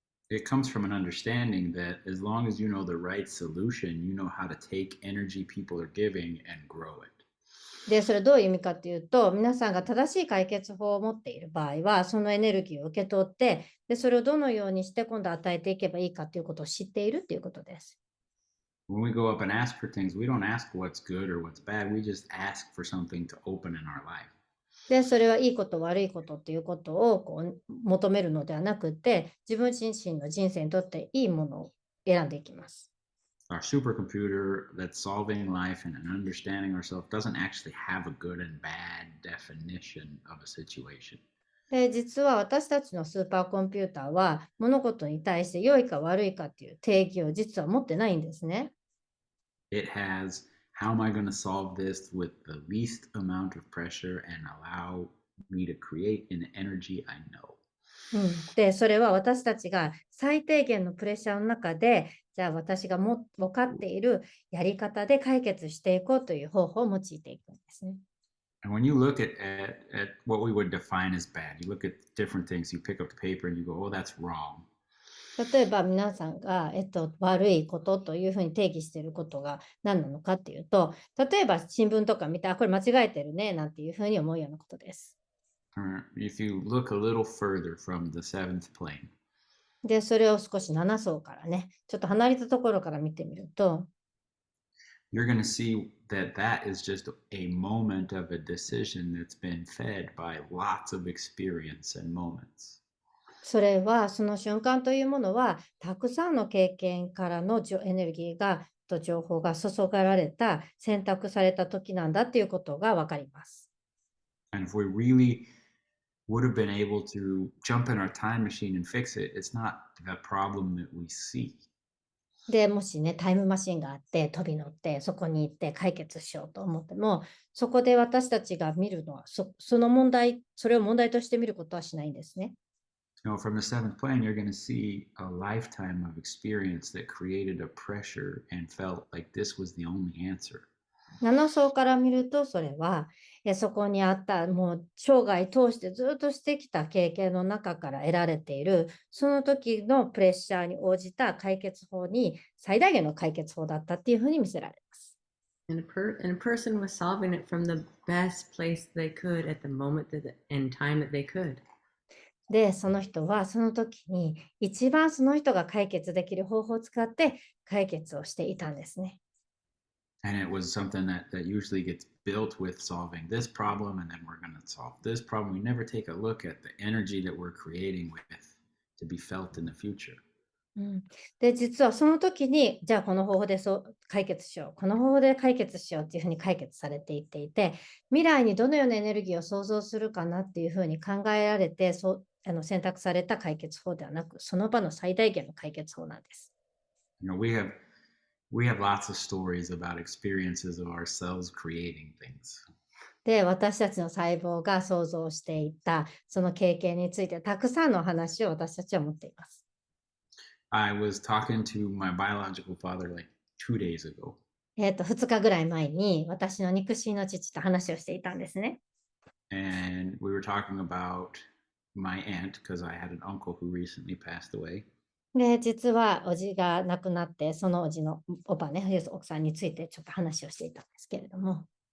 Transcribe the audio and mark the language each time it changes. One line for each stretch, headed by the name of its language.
English: It comes from an understanding that as long as you know the right solution, you know how to take energy people are giving and grow it.
Japanese: で、それどういう意味かっていうと、皆さんが正しい解決法を持っている場合は、そのエネルギーを受け取って、で、それをどのようにして今度与えていけばいいかということを知っているっていうことです。
English: When we go up and ask for things, we don't ask what's good or what's bad. We just ask for something to open in our life.
Japanese: で、それはいいこと悪いことっていうことを求めるのではなくて、自分自身の人生にとっていいものを選んでいきます。
English: Our supercomputer that's solving life and understanding ourselves doesn't actually have a good and bad definition of a situation.
Japanese: で、実は私たちのスーパーコンピューターは物事に対して良いか悪いかっていう定義を実は持ってないんですね。
English: It has how am I going to solve this with the least amount of pressure and allow me to create an energy I know.
Japanese: で、それは私たちが最低限のプレッシャーの中で、じゃあ私が分かっているやり方で解決していこうという方法を用いていくんですね。
English: And when you look at what we would define as bad, you look at different things, you pick up the paper and you go, oh, that's wrong.
Japanese: 例えば皆さんが、悪いことというふうに定義していることが何なのかっていうと、例えば新聞とか見て、これ間違えてるねなんていうふうに思うようなことです。
English: Or if you look a little further from the seventh plane,
Japanese: で、それを少し7層からね、ちょっと離れたところから見てみると、
English: you're going to see that that is just a moment of a decision that's been fed by lots of experience and moments.
Japanese: それはその瞬間というものは、たくさんの経験からのエネルギーがと情報が注がれた、選択された時なんだっていうことがわかります。
English: And if we really would have been able to jump in our time machine and fix it, it's not the problem that we see.
Japanese: で、もしね、タイムマシンがあって飛び乗ってそこに行って解決しようと思っても、そこで私たちが見るのはその問題、それを問題として見ることはしないんですね。
English: From the seventh plane, you're going to see a lifetime of experience that created a pressure and felt like this was the only answer.
Japanese: 7層から見ると、それはそこにあったもう生涯通してずっとしてきた経験の中から得られている、その時のプレッシャーに応じた解決法に最大限の解決法だったっていうふうに見せられます。
English: And a person was solving it from the best place they could at the moment and time that they could.
Japanese: で、その人はその時に一番その人が解決できる方法を使って解決をしていたんですね。
English: And it was something that usually gets built with solving this problem, and then we're going to solve this problem. We never take a look at the energy that we're creating with to be felt in the future.
Japanese: で、実はその時に、じゃあこの方法で解決しよう、この方法で解決しようっていうふうに解決されていっていて、未来にどのようなエネルギーを創造するかなっていうふうに考えられて、選択された解決法ではなく、その場の最大限の解決法なんです。
English: We have lots of stories about experiences of ourselves creating things.
Japanese: で、私たちの細胞が想像していたその経験についてたくさんの話を私たちは持っています。
English: I was talking to my biological father like 2 days ago.
Japanese: 2日ぐらい前に私の肉親の父と話をしていたんですね。
English: And we were talking about my aunt because I had an uncle who recently passed away.
Japanese: で、実はおじが亡くなって、そのおじのおばね、奥さんについてちょっと話をしていたんですけれども。